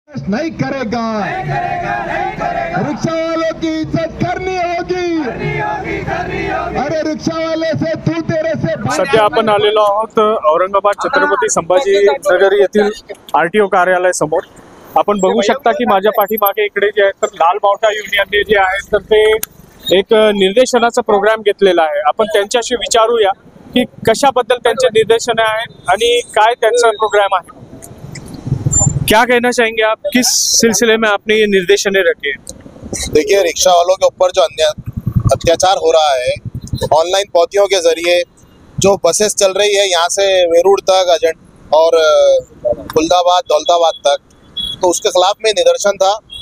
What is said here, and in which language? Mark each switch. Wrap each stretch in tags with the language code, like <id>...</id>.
<hi>नहीं करेगा, रिक्शा वालों की इज्जत करनी होगी। अरे रिक्शा वाले से तू तेरे से।</hi> <mr>सध्या आपण आलेलो आहोत औरंगाबाद छत्रपती संभाजी नगर येथील आरटीओ कार्यालय समोर। आपण बघू शकता की माझ्या पाठीमागे इकडे जे आहे तर लाल बावटा युनियनने जे आहे तर ते एक निर्देशनाचा प्रोग्राम घेतलेला आहे। आपण त्यांच्याशी विचारूया की कशाबद्दल त्यांचे निर्देशन आहेत आणि काय त्यांचा प्रोग्राम आहे।</mr> <hi>क्या कहना चाहेंगे आप, किस सिलसिले में आपने ये निर्देशने रखे? देखिए, रिक्शा वालों के ऊपर जो अत्याचार हो रहा है ऑनलाइन पावतियों के जरिए, जो बसेस चल रही है यहाँ से वेरूड़ तक अजंट और खुलदाबाद दौलताबाद तक, तो उसके खिलाफ में निदर्शन था।</hi>